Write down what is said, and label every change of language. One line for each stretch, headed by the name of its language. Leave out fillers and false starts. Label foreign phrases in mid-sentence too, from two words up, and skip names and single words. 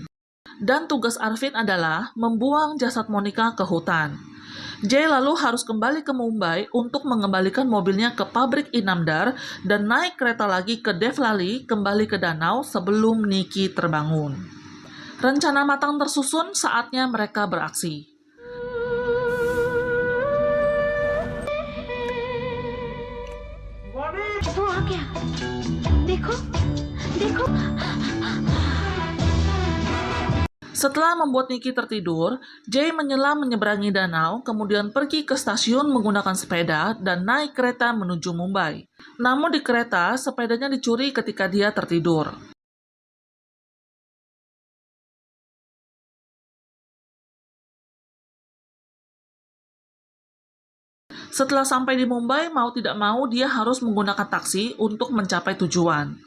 Indonesian: Dan tugas Arvin adalah membuang jasad Monica ke hutan. Jay lalu harus kembali ke Mumbai untuk mengembalikan mobilnya ke pabrik Inamdar dan naik kereta lagi ke Devlali kembali ke danau sebelum Nikki terbangun. Rencana matang tersusun, saatnya mereka beraksi.
Hindi: वो आ गया देखो देखो
Indonesian: Setelah membuat Nikki tertidur, Jay menyelam menyeberangi danau, kemudian pergi ke stasiun menggunakan sepeda dan naik kereta menuju Mumbai. Namun di kereta, sepedanya dicuri ketika dia tertidur. Setelah sampai di Mumbai, mau tidak mau dia harus menggunakan taksi untuk mencapai tujuan.